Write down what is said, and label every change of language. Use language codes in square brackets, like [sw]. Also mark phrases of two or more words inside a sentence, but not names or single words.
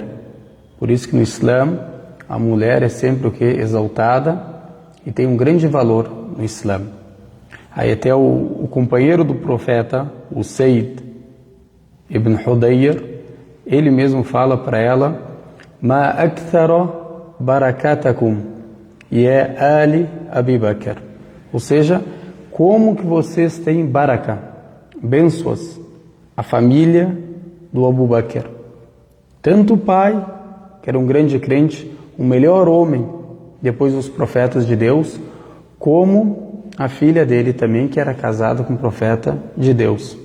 [pt] Por isso que no Islã a mulher é sempre o que? Exaltada, e tem um grande valor no Islã. Aí até o companheiro do profeta, o Sayyid ibn Hudayr, ele mesmo fala para ela: [ar] ما أكثر بركتكم يا آل أبي بكر, [pt] ou seja, como que vocês têm baraka, bênçãos, a família do Abu Bakr. Tanto o pai, que era um grande crente, o melhor homem depois dos profetas de Deus, como a filha dele também, que era casada com o profeta de Deus.